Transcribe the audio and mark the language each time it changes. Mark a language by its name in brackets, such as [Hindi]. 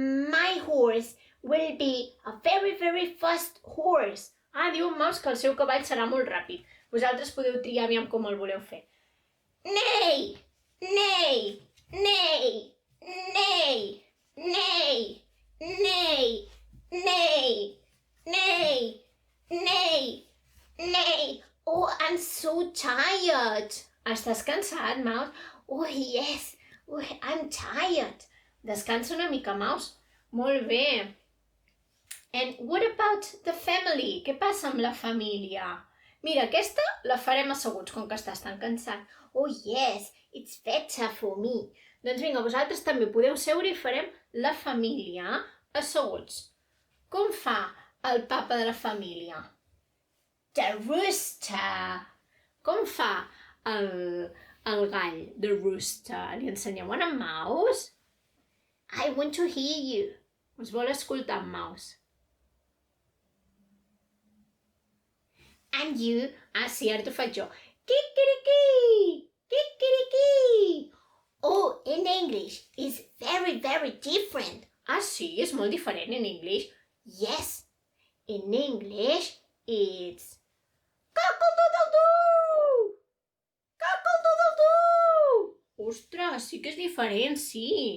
[English] My horse will be a very, very fast horse. [Catalan] Ah, diu en Mouse que el seu cavall serà molt ràpid. Vosaltres podeu triar aviam com el voleu fer. [English] Neigh, neigh, neigh, neigh, neigh, neigh, neigh, neigh, neigh, neigh. Oh, I'm so tired. [Catalan] Estàs cansat, Mouse? [English] Oh, yes. Oh, I'm tired. [Catalan] Descansa una mica, Mouse. Molt bé. [English] And what about the family? [Catalan] Què passa amb la família? Mira, aquesta la farem asseguts, com que estàs tan cansat. [English] Oh, yes. It's better for me. [Catalan] Doncs vinga, vosaltres també podeu seure i farem la família asseguts. Com fa el papa de la família? [English] The rooster. [Catalan] Com fa el gall, [English] the rooster? [Catalan] Li ensenyeu a en Mouse? [English] I want to hear you. [Catalan] Us vol escoltar en Mouse? [English] And you? [Catalan] Ah, sí, ara t'ho faig jo. Kikiriki! Kikiriki! [English] Oh, in English, it's very, very different. [Catalan] Ah, sí? És molt diferent en English. [English] Yes. In English, it's Cockle-doodle-doo! Cockle-doodle-doo! [Catalan] Ostres, sí que és diferent, sí.